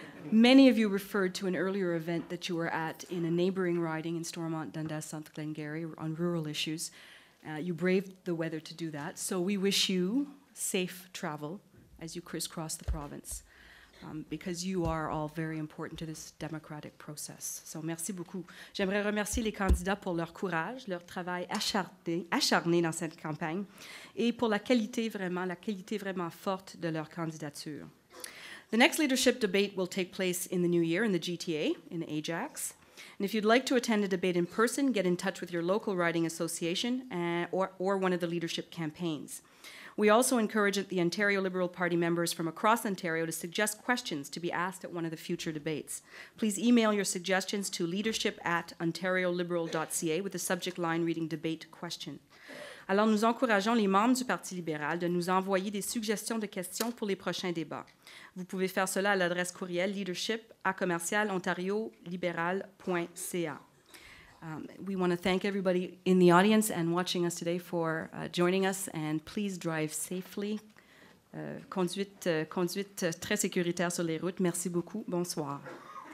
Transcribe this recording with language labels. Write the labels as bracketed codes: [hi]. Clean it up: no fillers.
[en] Many of you referred to an earlier event that you were at in a neighboring riding in Stormont, Dundas, South Glengarry on rural issues. You braved the weather to do that, so we wish you safe travel as you crisscross the province, because you are all very important to this democratic process. [fr] So merci beaucoup. J'aimerais remercier les candidats pour leur courage, leur travail acharné dans cette campagne et pour la qualité vraiment forte de leur candidature. [en] The next leadership debate will take place in the new year in the GTA, in Ajax. And if you'd like to attend a debate in person, get in touch with your local riding association or one of the leadership campaigns. We also encourage the Ontario Liberal Party members from across Ontario to suggest questions to be asked at one of the future debates. Please email your suggestions to leadership@ontarioliberal.ca with the subject line reading debate question. [fr] Alors nous encourageons les membres du Parti libéral de nous envoyer des suggestions de questions pour les prochains débats. Vous pouvez faire cela à l'adresse courriel leadership@ontarioliberal.ca. [en] We want to thank everybody in the audience and watching us today for joining us, and please drive safely. [fr] Conduite très sécuritaire sur les routes. Merci beaucoup. Bonsoir.